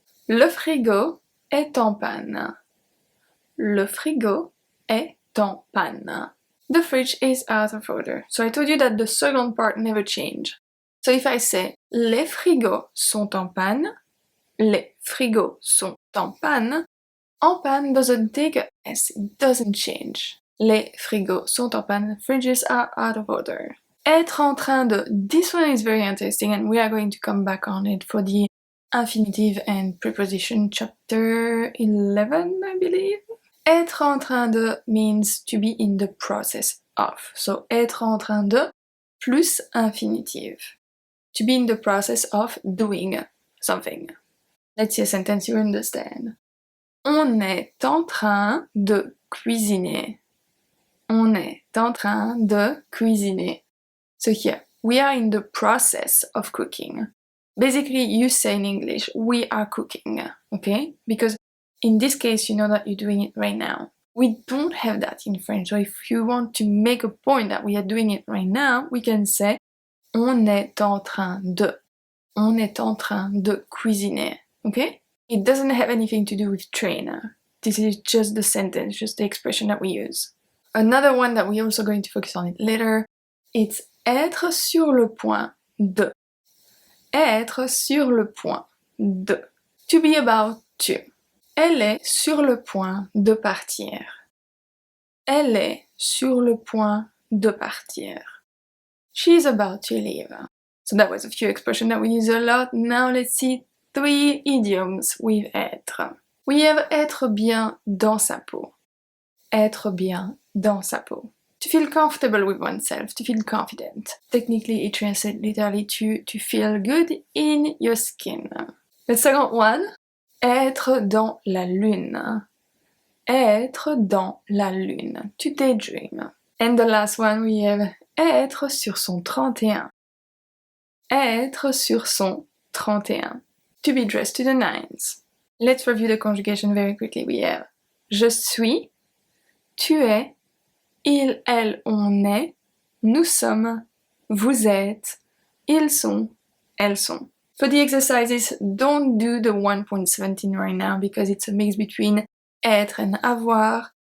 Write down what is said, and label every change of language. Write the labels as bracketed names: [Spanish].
[French] Le frigo est en panne. Le frigo est en panne. [English] The fridge is out of order. So I told you that the second part never changed. So if I say [French] les frigos sont en panne, [English] les frigos sont en panne doesn't take a S, it doesn't change. [French] Les frigos sont en panne, [English] fridges are out of order. [French] Être en train de, [English] this one is very interesting and we are going to come back on it for the infinitive and preposition chapter 11, I believe. Être en train de means to be in the process of. So [French] être en train de [English] plus infinitive. To be in the process of doing something. Let's see a sentence you understand. [French] On est en train de cuisiner. On est en train de cuisiner. [English] So here, we are in the process of cooking. Basically, you say in English, we are cooking, okay? Because in this case, you know that you're doing it right now. We don't have that in French. So if you want to make a point that we are doing it right now, we can say [French] on est en train de. On est en train de cuisiner, okay? [English] It doesn't have anything to do with trainer. This is just the sentence, just the expression that we use. Another one that we're also going to focus on it later, it's [French] être sur le point de. Être sur le point de. [English] To be about to. [French] Elle est sur le point de partir. Elle est sur le point de partir. [English] She's about to leave. So that was a few expressions that we use a lot. Now let's see 3 idioms with être. We have [French] être bien dans sa peau. Être bien dans sa peau. [English] To feel comfortable with oneself, to feel confident. Technically, it translates literally to feel good in your skin. The second one, [French] être dans la lune. Être dans la lune, [English] to daydream. And the last one we have [French] être sur son 31. Être sur son 31. [English] To be dressed to the nines. Let's review the conjugation very quickly. We have [French] je suis, tu es, il, elle, on est, nous sommes, vous êtes, ils sont, elles sont. [English] For the exercises, don't do the 1.17 right now because it's a mix between être and avoir.